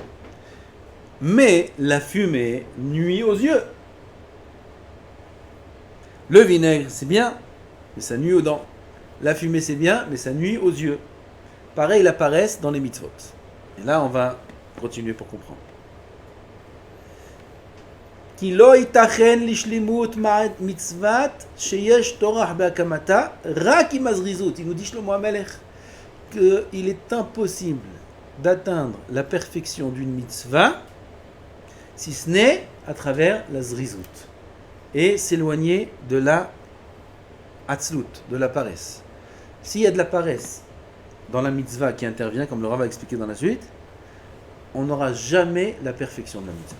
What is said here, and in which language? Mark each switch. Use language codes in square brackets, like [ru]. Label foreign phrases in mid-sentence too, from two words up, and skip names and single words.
[fr] Mais la fumée nuit aux yeux. Le vinaigre, c'est bien, mais ça nuit aux dents. La fumée, c'est bien, mais ça nuit aux yeux. Pareil, la paresse dans les mitzvot. Et là, on va continuer pour comprendre. [he] כי לא ייתכן לשלימות מצוות שיש טורח בהקמתה רק עם הזריזות. [fr] Il nous dit Shlomo HaMelech qu'il est impossible d'atteindre la perfection d'une mitzvah si ce n'est à travers la zrizout et s'éloigner de la atzlut, de la paresse. S'il y a de la paresse dans la mitzvah qui intervient, comme le Rav va expliquer dans la suite, on n'aura jamais la perfection de la mitzvah.